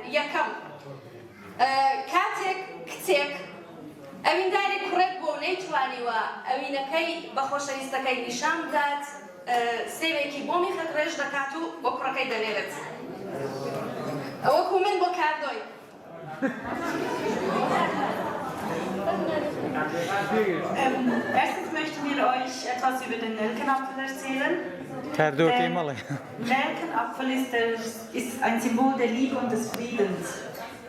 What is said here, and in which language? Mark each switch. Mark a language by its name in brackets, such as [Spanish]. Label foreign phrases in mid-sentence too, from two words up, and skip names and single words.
[Central Kurdish] یەکەم کاتێک کچێک ئەویندارێک کوڕێک بۆ نەیتوانیوە ئەوینەکەی بە خۆشەویستەکەی نیشان بدات سێوێکی بۆ میخەگرێش دەکات و بۆ کوڕەکەی دەنێرێت. وەکو من بۆ کاردۆی. [German] Erstens möchten wir euch etwas über den Nelkenapfel erzählen. Der Nelkenapfel ist ein Symbol der Liebe und des Friedens.